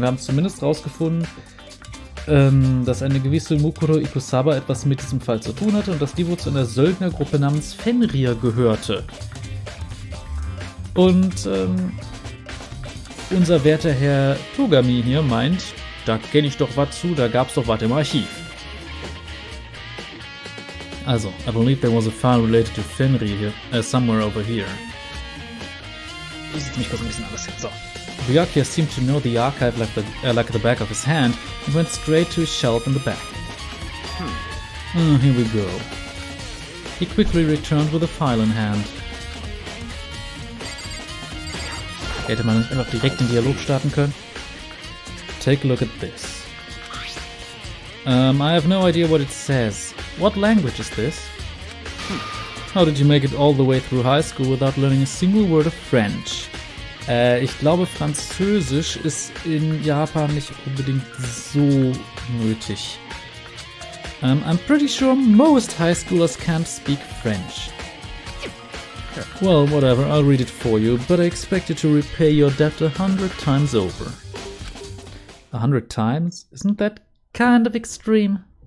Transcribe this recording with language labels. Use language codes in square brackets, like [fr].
[de] Wir haben zumindest rausgefunden, dass eine gewisse Mikro Ikusaba etwas mit diesem Fall zu tun hatte und dass die wohl zu einer Söldnergruppe namens Fenrir gehörte. Und unser werter Herr Togami hier meint, da kenne ich doch was zu, da gab's doch was im Archiv. [en] Also, I believe there was a file related to Fenrir here, somewhere over here. [de] Das sieht mich kurz ein bisschen anders hin. So. [en] Byakuya seemed to know the archive like the back of his hand and went straight to his shelf in the back. Here we go. He quickly returned with a file in hand. [de] Hätte man nicht einfach direkt den Dialog starten können? [en] Take a look at this. I have no idea what it says. What language is this? How did you make it all the way through high school without learning a single word of French? [de] Ich glaube, Französisch ist in Japan nicht unbedingt so nötig. [en] I'm pretty sure most high schoolers can't speak French. Well, whatever, I'll read it for you, but I expect you to repay your debt 100 times over. 100 times? Isn't that kind of extreme?